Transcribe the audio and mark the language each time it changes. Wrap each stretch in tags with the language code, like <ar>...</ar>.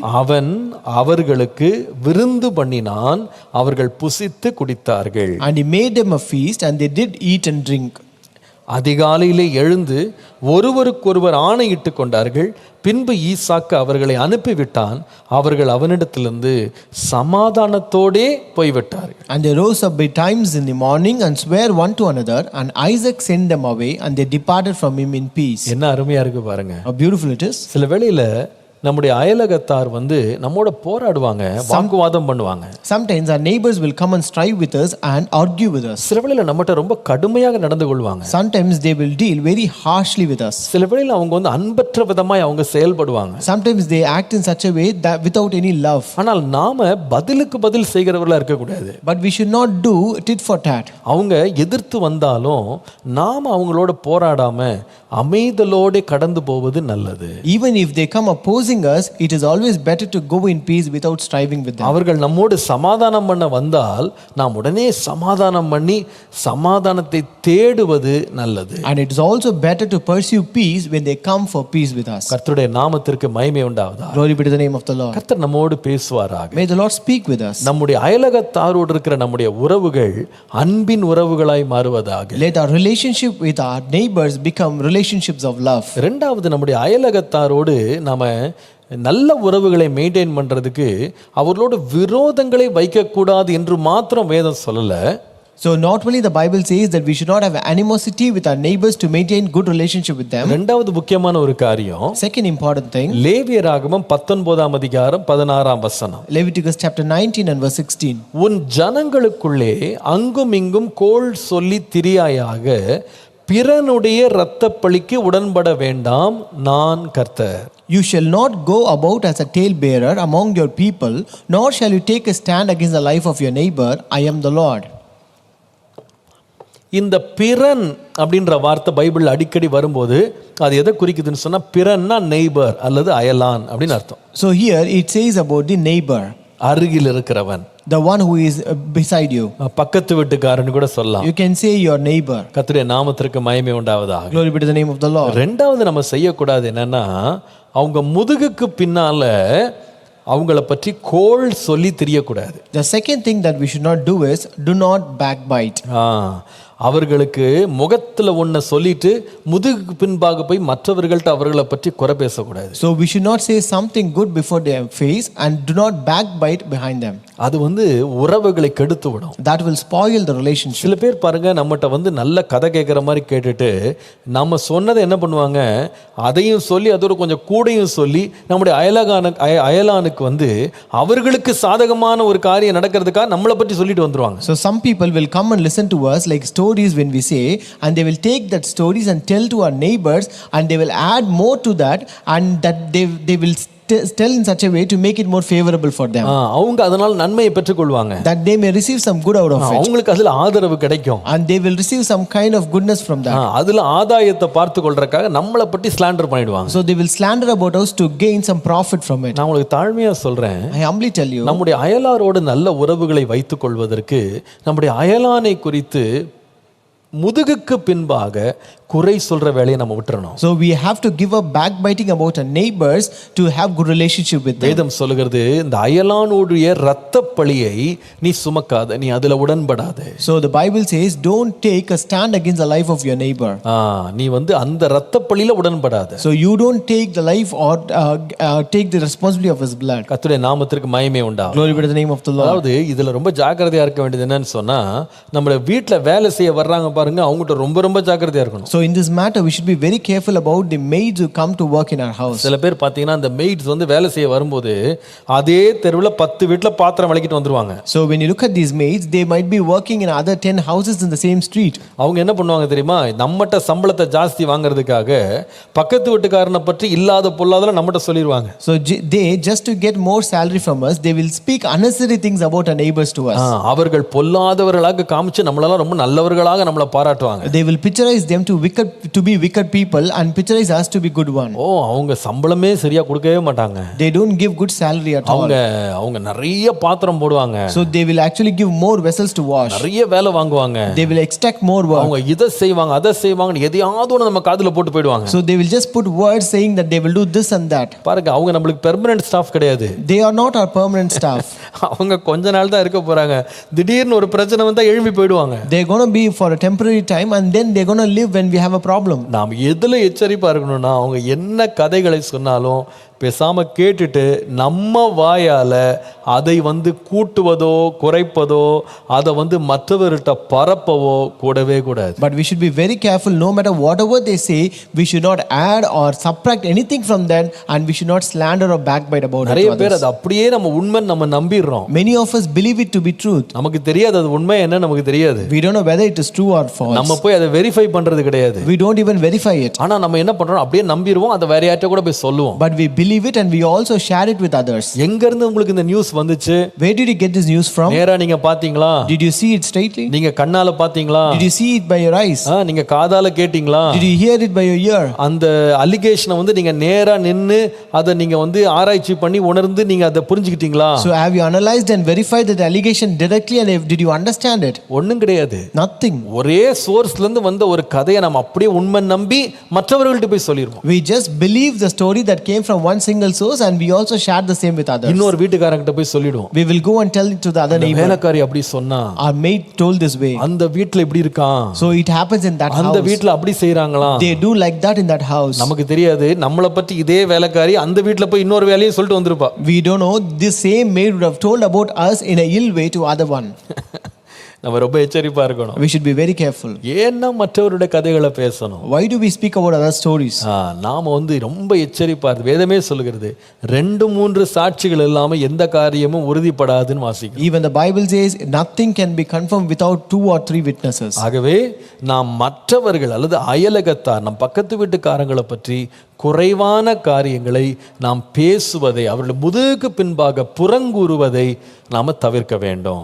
<ta>அவன் அவர்களுக்கு விருந்து பண்ணினான், அவர்கள் புசித்து குடித்தார்கள்.</ta> <en>and he made them a feast, and they did eat and drink.</en> <ta>அதிகாலையிலே எழுந்து ஒருவருக்கொருவர் ஆணையிட்டு கொண்டார்கள். பின்பு ஈசாக்கு அவர்களை அனுப்பிவிட்டான். அவர்கள் அவனிடத்திலிருந்து சமாதானத்தோடே போய்விட்டார்கள்.</ta> <en>And they rose up betimes in the morning and sware one to another, and Isaac sent them away, and they departed from him in peace.</en> <ta>என்ன அருமையா இருக்கு பாருங்க.</ta> <en>How beautiful it is.</en> <ta>சில வேளையில நம்முடைய அயலகத்தார் வந்து நம்மோட போராடுவாங்க, வாக்குவாதம் பண்ணுவாங்க.</ta> <en>Sometimes our neighbors will come and strive with us and argue with us.</en> <ta>சில வேளையில நம்மகிட்ட ரொம்ப கடுமையாக நடந்து கொள்வாங்க.</ta> <en>Sometimes they will deal very harshly with us.</en> <ta>சில வேளையில அவங்க வந்து அன்பற்ற விதமாய் அவங்க செயல்படுவாங்க.</ta> <en>Sometimes they act in such a way that without any love.</en> <ta>ஆனால் நாம பதிலுக்கு பதில் செய்கிறவர்களா இருக்க கூடாது.</ta> <en>But we should not do tit for tat.</en> <ta>அவங்க எதிர்த்து வந்தாலும் நாம அவங்களோட போராடாம அமைதலோடு கடந்து போவது நல்லது.</ta> <en>Even if they come opposing us, it is always better to go in peace without striving with them.</en> <ta>அவர்கள் நம்மோடு சமாதானம் பண்ண வந்தால் நாம் உடனே சமாதானம் பண்ணி சமாதானத்தை தேடுவது நல்லது.</ta> <en>And it is also better to pursue peace when they come for peace with us.</en> <ta>கர்த்தருடைய நாமத்திற்கு மகிமை உண்டாவதாக.</ta> <en>Glory be to the name of the Lord.</en> <ta>கர்த்தர் நம்மோடு பேசுவாராக.</ta> <en>May the Lord speak with us.</en> <ta>நம்முடைய அயலகத்தாரோடு இருக்கிற நம்முடைய உறவுகள் அன்பின் உறவுகளாய் மாறுவதாக.</ta> <en>Let our relationship with our neighbors become relationships of love.</en> <ta>இரண்டாவது, நம்முடைய அயலகத்தாரோடு நாம நல்ல உறவுகளை மெயின்டைன் பண்றதுக்கு அவர்களோட விரோதங்களை வைக்கக்கூடாது என்று மாத்திரம் வேதம் சொல்லல.</ta> <en>So not only the Bible says that we should not have animosity with our neighbors to maintain good relationship with them.</en> <ta>ரெண்டாவது முக்கியமான ஒரு காரியம்,</ta> <en>Second important thing,</en> <ta>லேவியராகமம் 19ஆம் அதிகாரம் 16ஆம் வசனம்.</ta> <en>Leviticus chapter 19 and verse 16.</en> <ta>உன் ஜனங்களுக்குள்ளே அங்கும் இங்கும் கோள் சொல்லி திரியாயாக, பிறனுடைய இரத்தப்பழிக்கு உடன்பட வேண்டாம், நான் கர்த்தர்.</ta> <en>You shall not go about as a talebearer among your people, nor shall you take a stand against the life of your neighbor. I am the Lord.</en> <ta>இந்த பிறன் அப்படின்ற வார்த்தை பைபிள் அடிக்கடி வரும்போது அது எதை குறிக்குதுன்னு சொன்னா, பிறன்னா நெய்பர் அல்லது அயலான் அப்படின்னு அர்த்தம்.</ta> <en>So here it says about the neighbor,</en> <ta>அருகில் இருக்கிறவன்,</ta> <en>the one who is beside you.</en> <ta>பக்கத்து வீட்டுக்காரன்னு கூட சொல்லலாம்.</ta> <en>You can say your neighbor.</en> <ta>கர்த்தருடைய நாமத்திற்கு மகிமை உண்டாவதாக.</ta> <en>Glory be to the name of the Lord.</en> <ta>ரெண்டாவது நம்ம செய்யக்கூடாது என்னன்னா, அவங்க முதுகுக்கு பின்னால அவங்கள பற்றி கோள் சொல்லி தெரியக்கூடாது.</ta> <en>The second thing that we should not do is do not backbite.</en> <ta>அவர்களுக்கு முகத்துல ஒன்றை சொல்லிட்டு முதுகுக்கு பின்பாக போய் மற்றவர்கள்ட்ட அவர்களை பற்றி குறை பேசக்கூடாது.</ta> <en>So we should not say something good before their face and do not backbite behind them.</en> <ta>அது உறவுகளை கெடுத்து விடும்.</ta> <en>That will spoil the relationship.</en> <ta>சில பேர் பாருங்க, நம்மகிட்ட நல்ல கதை கேட்குற மாதிரி கேட்டுட்டு நம்ம சொன்னதை என்ன பண்ணுவாங்க, அதையும் சொல்லி அதோட கொஞ்சம் கூடையும் சொல்லி நம்முடைய அயலானுக்கு அவர்களுக்கு சாதகமான ஒரு காரியம் நடக்கிறதுக்காக நம்மளை பற்றி சொல்லிட்டு வந்துருவாங்க.</ta> <en>So some people will come and listen to us like stories when we say, and they will take that stories and tell to our neighbors, and they will add more to that, and that they will tell in such a way to make it more favorable for them.</en> <ta>அவங்க அதனால நன்மையை பெற்றுக்கொள்வாங்க.</ta> <en>That they may receive some good out of it.</en> <ta>அவங்களுக்கு அதுல ஆதரவு கிடைக்கும்.</ta> <en>And they will receive some kind of goodness from that.</en> <ta>அதுல ஆதாயத்தை பார்த்து கொள்றதுக்காக நம்மளை பற்றி ஸ்லாண்டர் பண்ணிடுவாங்க.</ta> <en>So they will slander about us to gain some profit from it.</en> <ta>நான் உங்களுக்கு தாழ்மையா சொல்றேன்,</ta> <en>I humbly tell you,</en> <ta>நம்முடைய அயலாரோடு நல்ல உறவுகளை வைத்துக் கொள்வதற்கு நம்முடைய அயலானை குறித்து முதுகுக்கு பின்பாக குறை சொல்ற வேலையை நம்ம விட்டுறணும்.</ta> <en>So we have to give up backbiting about our neighbors to have good relationship with them.</en> <ta>வேதம் சொல்லுகிறது, இந்த அயலானுடைய இரத்த பழியை நீ சுமக்காத, நீ அதுல உடன்படாத.</ta> <en>So the Bible says, don't take a stand against the life of your neighbor.</en> <ta>நீ அந்த இரத்த பழியில உடன்படாத.</ta> <en>So you don't take the life or take the responsibility of his blood.</en> <ta>கர்த்தருடைய நாமத்திற்கு மகிமை உண்டாகும்.</ta> <en>Glory be to the name of the Lord.</en> <ta>அதாவது இதுல ரொம்ப ஜாக்கிரதையா இருக்க வேண்டியது என்னன்னு சொன்னா, நம்ம வீட்டுல வேலை செய்ய வர்றாங்க பாருங்க, அவங்ககிட்ட ரொம்ப ரொம்ப ஜாக்கிரதையா இருக்கணும்.</ta> <en>So in this matter we should be very careful about the maids who come to work in our house.</en> <ta>சில பேர் பாத்தீங்கன்னா அந்த maids வேலை செய்ய வரும்போது அதே தெருவுல 10 வீட்ல பாத்திரம் விளக்கிட்டு வந்துருவாங்க.</ta> <en>So when you look at these maids, they might be working in other 10 houses in the same street.</en> <ta>அவங்க என்ன பண்ணுவாங்க தெரியுமா, நம்மட்ட சம்பளத்தை ஜாஸ்தி வாங்குறதுக்காக பக்கத்து வீட்டுக்காரனை பற்றி இல்லாத பொல்லாதல நம்மட்ட சொல்லிடுவாங்க.</ta> <en>So they, just to get more salary from us, they will speak unnecessary things about our neighbors to us.</en> <ta>அவர்கள் பொல்லாதவர்களாக காமிச்சு நம்மளெல்லாம் ரொம்ப நல்லவர்களாக நம்மளை பாராட்டுவாங்க.</ta> <en>They will picturize them to be wicked people and picturize us to be good one.</en> <ta>அவங்க சம்பளமே சரியா கொடுக்கவே மாட்டாங்க.</ta> <en>They don't give good salary at all.</en> <ta>அவங்க நிறைய பாத்திரம் போடுவாங்க.</ta> <en>So they will actually give more vessels to wash.</en> <ta>நிறைய வேலை வாங்குவாங்க.</ta> <en>They will extract more work.</en> <ta>அவங்க இத செய்வாங்க அத செய்வாங்க எதையாவது ஒன்னு நம்ம காதுல போட்டு போய்டுவாங்க.</ta> <en>So they will just put words saying that they will do this and that.</en> <ta>பாருங்க, அவங்க நமக்கு பெர்மனன்ட் ஸ்டாஃப் கிடையாது.</ta> <en>They are not our permanent staff.</en> <ta>அவங்க கொஞ்ச நாள் தான் இருக்க போறாங்க. திடீர்னு ஒரு பிரச்சனை வந்தா எழும்பி போய்டுவாங்க.</ta> <en>They are going to be for a temporary time and then they are going to live when we have a problem.</en> <ta>நாம் எதுல எச்சரிப்பா இருக்கணும்னா, அவங்க என்ன கதைகளை சொன்னாலும் பேசாம கேட்டுட்டு நம்ம வாயால அதை கூட்டுவதோ குறைப்பதோ அதை மற்றவர்கிட்ட பரப்பவோ கூடவே கூடாது.</ta> <en>But we should be very careful. No matter whatever they say, we should not add or subtract anything from that, and we should not slander or backbite about it.</en> <ta>நிறைய பேர் அது அப்படியே நம்ம உண்மை நம்ம நம்பிடுறோம்.</ta> <en>Many of us believe it to be truth.</en> <ta>நமக்கு தெரியாது அது உண்மை என்ன, நமக்கு தெரியாது.</ta> <en>We don't know whether it is true or false.</en> <ta>நம்ம போய் அதை வெரிஃபை பண்றது கிடையாது.</ta> <en>We don't even verify it.</en> <ta>ஆனா நம்ம என்ன பண்றோம், அப்படியே நம்பிடுவோம், அதை வேற யார்ட்ட கூட போய் சொல்லுவோம்.</ta> <en>But we believe it and we also share it with others.</en> <ta>எங்க இருந்து உங்களுக்கு இந்த நியூஸ் வந்துச்சு?</ta> <en>Where did you get this news from?</en> <ta>நேரா நீங்க பாத்தீங்களா?</ta> <en>Did you see it straightly?</en> <ta>நீங்க கண்ணால பாத்தீங்களா?</ta> <en>Did you see it by your eyes?</en> <ta>நீங்க காதால கேட்டீங்களா?</ta> <en>Did you hear it by your ear?</en> <ta>அந்த அலிகேஷனை நீங்க நேரா நின்னு அதை நீங்க ஆராய்ச்சி பண்ணி உணர்ந்து நீங்க அதை புரிஞ்சுக்கிட்டீங்களா?</ta> <en>So have you analyzed and verified that allegation directly, and did you understand it?</en> <ta>ஒண்ணும் கிடையாது.</ta> <en>Nothing.</en> <ta>ஒரே சோர்ஸ்ல இருந்து வந்த ஒரு கதையை நம்ம அப்படியே உண்மை நம்பி மற்றவர்கள்ட்ட போய் சொல்லிடுவோம்.</ta> <en>We just believe the story that came from one single source, and we also share the same with others.</en> <ta>இன்னொரு வீட்டுக்காரங்க போய் சொல்லிடுவோம்.</ta> <en>We will go and tell it to the other neighbor.</en> <ta>வேலைக்காரி அப்படி சொன்னா,</ta> <en>our maid told this way,</en> <ta>அந்த வீட்ல இப்படி இருக்கான்,</ta> <en>so it happens in that house,</en> <ta>அந்த வீட்ல அப்படி செய்றாங்களா,</ta> <en>they do like that in that house.</en> <ta>நமக்கு தெரியாது, நம்மள பத்தி இதே வேலைக்காரி அந்த வீட்ல போய் இன்னொரு வேலையை சொல்லிட்டு வந்திருப்பா.</ta> <en>We don't know this same maid would have told about us in a ill way to other one.</en> <ta>நம்ம ரொம்ப எச்சரிப்பா இருக்கணும்.</ta> <en>We should be very careful.</en> <ta>ஏன்னா மற்றவருடைய கதைகளை பேசணும்?</ta> <en>Why do we speak about other stories?</en> <ta>நாம ரொம்ப எச்சரிப்பா இருக்கு. வேதமே சொல்லுகிறது 2-3 சாட்சிகள் இல்லாம எந்த காரியமும் உறுதிப்படாதுன்னு வாசிக்கிறோம்.</ta> <en>Even the Bible says nothing can be confirmed without 2 or 3 witnesses.</en> <ta>ஆகவே நாம் மற்றவர்கள் அல்லது அயலகத்தார் நம் பக்கத்து வீட்டுக்காரங்களை பற்றி குறைவான காரியங்களை நாம் பேசுவதை, அவர்கள் முதுகுக்கு பின்பாக புறங்கூறுவதை நாம தவிர்க்க வேண்டும்.</ta>